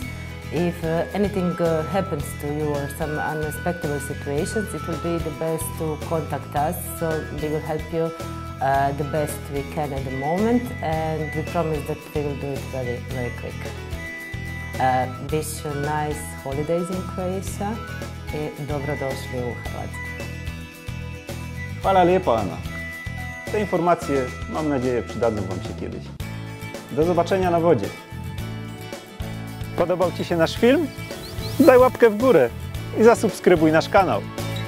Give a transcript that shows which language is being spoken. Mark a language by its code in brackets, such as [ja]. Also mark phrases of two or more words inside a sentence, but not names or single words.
[en] If anything happens to you or some unexpected situations, it will be the best to contact us, so we will help you the best we can at the moment, and we promise that we will do it very, very quick. Wish you nice holidays in Croatia [hr] i dobrodošli u Hrvatsku. Hvala lijepa, Anna. [pl] Te informacje, mam nadzieję, przydadzą Wam się kiedyś. Do zobaczenia na wodzie. Podobał Ci się nasz film? Daj łapkę w górę i zasubskrybuj nasz kanał.